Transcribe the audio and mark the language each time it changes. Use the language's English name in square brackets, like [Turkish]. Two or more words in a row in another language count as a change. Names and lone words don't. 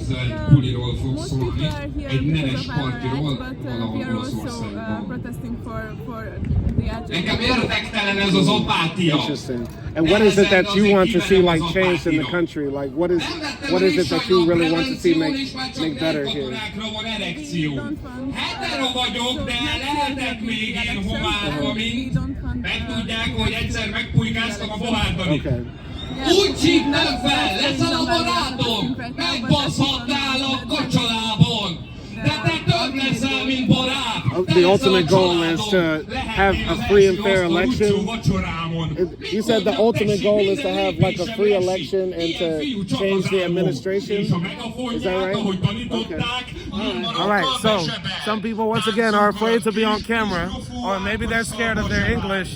[English] Most people are here because of our rights, but we are also protesting for the LGBT. Interesting. And what is it that you want to see like changed in the country? Like what is it that you really want to see make better here? We don't want Okay. [Hungarian] Úgy hívnak fel, leszel a barátom, megbaszhatnál a kocsolában. De te több leszel, mint barát. [English] The ultimate goal is to have a free and fair election. You said the ultimate goal is to have like a free election and to change the administration. Is that right? Okay. All right. So some people once again are afraid to be on camera, or maybe they're scared of their English.